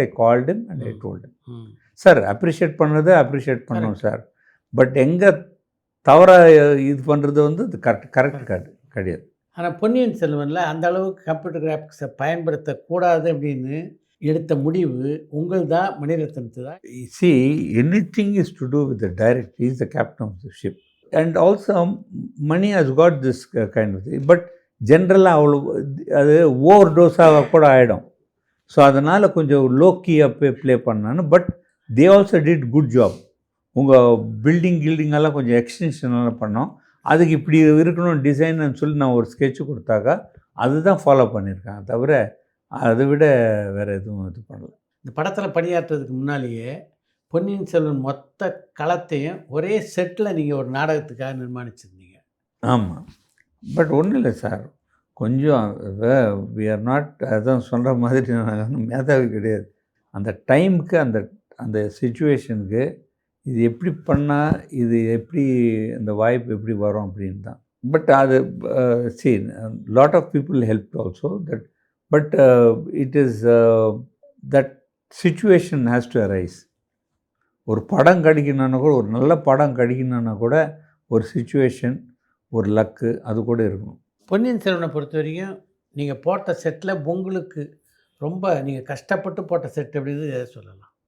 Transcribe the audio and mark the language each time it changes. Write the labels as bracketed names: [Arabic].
[English] I called him and I told him, [Tamil] sir appreciate பண்ணுறது appreciate பண்ணணும் sir, but எங்கே தவறாக இது பண்ணுறது வந்து அது கரெக்ட் கிடையாது. ஆனால் பொன்னியின் செல்வனில் அந்த அளவுக்கு கம்ப்யூட்டர் கிராஃபிக்ஸை பயன்படுத்தக்கூடாது அப்படின்னு எடுத்த முடிவு உங்கள் தான், மணிரத்னத்து தான். [English] See, anything is to do with the director. He is the captain of the ship. And also, Mani has got this kind of thing. [Tamil] But ஜென்ரலாக அவ்வளோ அது ஓவர் டோஸாக கூட ஆகிடும். ஸோ அதனால் கொஞ்சம் லோ கீயாக ப்ளே பண்ணான்னு. [English] But they also did good job. [Tamil] உங்கள் கில்டிங்கெல்லாம் கொஞ்சம் எக்ஸ்டென்ஷனெல்லாம் பண்ணோம். அதுக்கு இப்படி இருக்கணும் டிசைன்னு சொல்லி நான் ஒரு ஸ்கெட்சு கொடுத்தாக்கா அதுதான் ஃபாலோ பண்ணியிருக்கேன். தவிர அதை விட வேறு எதுவும் இது பண்ணல. இந்த படத்தில் பணியாற்றுறதுக்கு முன்னாலேயே பொன்னியின் செல்வன் மொத்த களத்தையும் ஒரே செட்டில் நீங்கள் ஒரு நாடகத்துக்காக நிர்மாணிச்சிருந்தீங்க. ஆமாம், பட் ஒன்றும் இல்லை சார், கொஞ்சம் [English] we are not, [Tamil] அதான் சொல்கிற மாதிரி நான் மேதாவி கிடையாது. அந்த டைமுக்கு அந்த சிச்சுவேஷனுக்கு இது எப்படி பண்ணால் இது எப்படி இந்த வாய்ப்பு எப்படி வரும் அப்படின்னு தான். [English] But அது see, lot of people helped also that, but it is that situation has to arise. [Tamil] ஒரு படம் கிடைக்கணுன்னா கூட, ஒரு நல்ல படம் கிடைக்கணுன்னா கூட ஒரு சிச்சுவேஷன், ஒரு லக்கு அது கூட இருக்கணும். பொன்னியின் செல்வனை பொறுத்த வரைக்கும் நீங்கள் போட்ட செட்டில் உங்களுக்கு ரொம்ப நீங்கள் கஷ்டப்பட்டு போட்ட செட் எப்படின்னு எதை சொல்லலாம்?